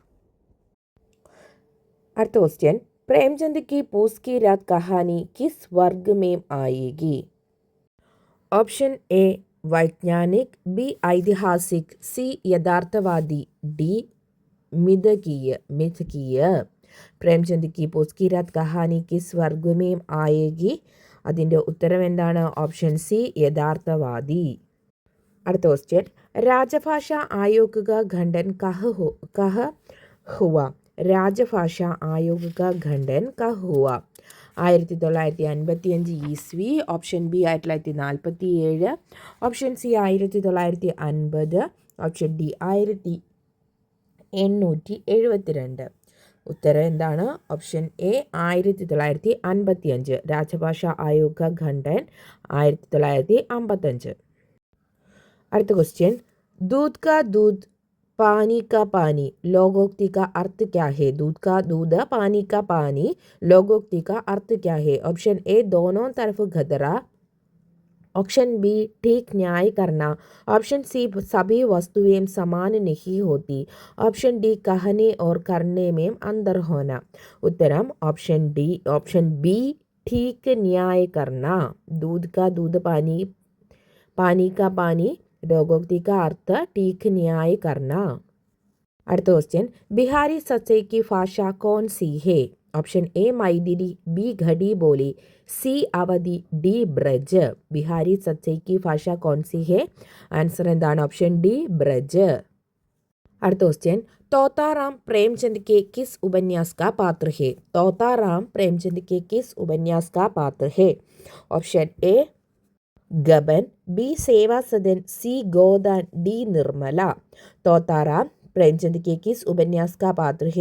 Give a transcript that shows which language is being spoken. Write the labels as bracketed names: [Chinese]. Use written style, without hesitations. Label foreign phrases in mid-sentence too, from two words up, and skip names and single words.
[Hindi] अर्थ क्वेश्चन, प्रेमचंद की पूस की रात कहानी किस वर्ग में आएगी? ऑप्शन ए वैज्ञानिक, बी ऐतिहासिक, सी यथार्थवादी, डी मिथकीय. प्रेमचंद की पूस की रात कहानी किस वर्ग में आएगी? [Malayalam] അതിൻ്റെ ഉത്തരം എന്താണ്? ഓപ്ഷൻ സി യഥാർത്ഥവാദി. അടുത്ത ക്വസ്റ്റ്യൻ, [Hindi] राजभाषा आयोग का गठन कब हुआ? राजभाषा आयोग का गठन कब हुआ? [Malayalam] 1955 ഈസ്വി, ഓപ്ഷൻ ബി 1947, ഓപ്ഷൻ സി 1950, ഓപ്ഷൻ ഡി 1872. ഉത്തരം എന്താണ്? ഓപ്ഷൻ എ 1955. [Hindi] राजभाषा आयोग का गठन 1955. [Malayalam] അടുത്ത ക്വസ്റ്റ്യൻ, [Hindi] दूध का दूध पानी का पानी लोगोक्ति का अर्थ क्या है? दूध का दूध पानी का पानी लोगोक्ति का अर्थ क्या है? ऑप्शन ए दोनों तरफ गदरा, ऑप्शन बी ठीक न्याय करना, ऑप्शन सी सभी वस्तुएं समान नहीं होती, ऑप्शन डी कहने और करने में अंतर होना। उत्तरम ऑप्शन डी, ऑप्शन बी ठीक न्याय करना। दूध का दूध पानी, पानी का पानी लोगोक्ति का अर्थ ठीक न्याय करना। [Malayalam] അടുത്ത ക്വസ്റ്റ്യൻ [Hindi] बिहारी सच्चे की भाषा कौन सी है? ऑप्शन ए मैथिली, बी घड़ी बोली, सी अवधि, डी ब्रज। बिहारी सच्चे की भाषा कौन सी है? [Malayalam] ആൻസർ എന്താണ്? ഓപ്ഷൻ ഡി ബ്രജ്. അടുത്ത ക്വസ്റ്റ്യൻ [Hindi] तोताराम प्रेमचंद के किस उपन्यास का पात्र है? तोताराम प्रेमचंद के किस उपन्यास का पात्र है? ऑप्शन ए गबन, बी सेवा सदन, सी गोदान, डी निर्मला. तोताराम प्रेमचंद के किस उपन्यास का पात्र है?